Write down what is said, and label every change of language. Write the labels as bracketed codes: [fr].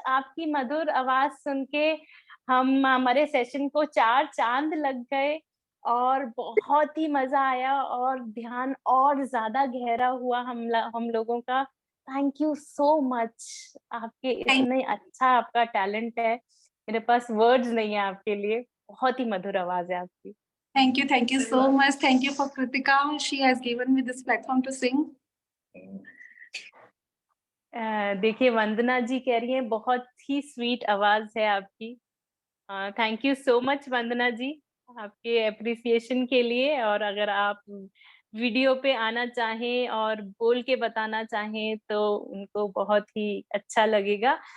[hi] आपकी मधुर आवाज सुन के हमारे सेशन को 4 चांद लग गए और बहुत ही मजा आया और ध्यान और ज्यादा गहरा हुआ हम लोगों का। [en] Thank you so much. [hi] आपके इतने अच्छा आपका टैलेंट है, मेरे पास वर्ड्स नहीं है आपके लिए। बहुत ही मधुर आवाज है आपकी। [en] Thank you so much. Thank you for Kritika. She has given me this platform to sing. [hi] देखिए वंदना जी कह रही हैं बहुत ही स्वीट आवाज है आपकी। [en] thank you so much [hi] वंदना जी आपके अप्रिसिएशन के लिए। और अगर आप वीडियो पे आना चाहें और बोल के बताना चाहें तो उनको बहुत ही अच्छा लगेगा।